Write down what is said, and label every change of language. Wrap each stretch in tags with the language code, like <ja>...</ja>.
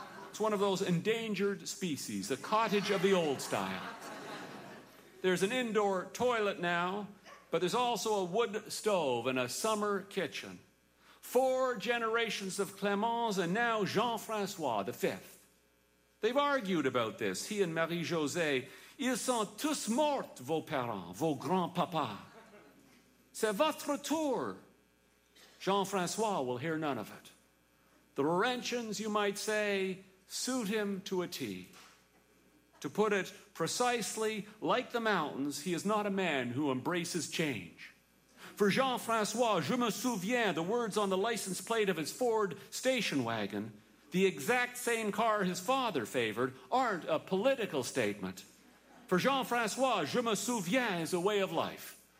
<en>It's one of those endangered species, a cottage of the old style. There's an indoor toilet now, but there's also a wood stove and a summer kitchen. Four generations of Clémence and now Jean-François, the fifth. They've argued about this, he and Marie-Josée.</en> <fr>Ils sont tous morts, vos parents, vos grands-papas. C'est votre tour.</fr> <en>Jean-François will hear none of it. The Laurentians, you might say, suit him to a T. To put it precisely, like the mountains, he is not a man who embraces change. For Jean-François,</en> <fr>je me souviens,</fr> <en>the words on the license plate of his Ford station wagon, the exact same car his father favored, aren't a political statement. For Jean-François, je me souviens is a way of life.</en>